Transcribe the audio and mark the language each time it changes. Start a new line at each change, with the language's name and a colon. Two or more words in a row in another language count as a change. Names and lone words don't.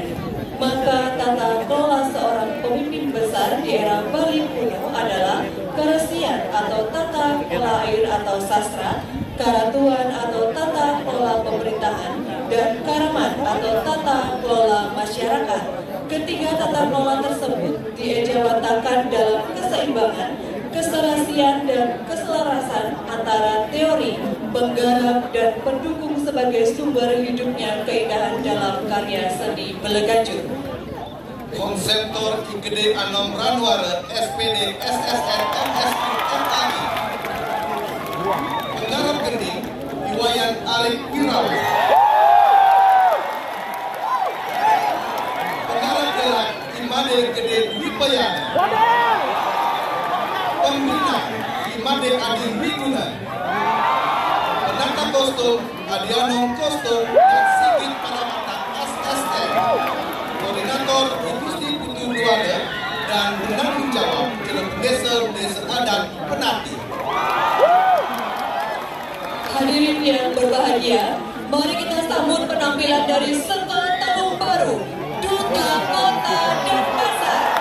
Indonesian: Maka tata kelola seorang pemimpin besar di era Bali kuno adalah keresian atau tata kelola air atau sastra, karatuan atau tata kelola pemerintahan, dan karaman atau tata kelola masyarakat. Ketiga tata kelola tersebut diejawantahkan dalam keseimbangan, keserasian, dan keselarasan antara teori, penggarap, dan pendukung sebagai sumber hidupnya keindahan dalam karya seni BALEGANJUR. Konseptor IGD Anom Ranwara SPD SSN MSQ MAI penggarap gending Iwayan Alif Wirawa, penggarap gerak Imade Gede Wipayana, pembina Imade Adi Wiguna, penata kostum Adiano Kostum dan Sigit Paramata SSN, koordinator industri putu luar dan penanggung jawab dalam desa adat Penatih. Hadirin yang berbahagia, mari kita sambut penampilan dari Sekaa Telung Barung, Duta Kota Denpasar.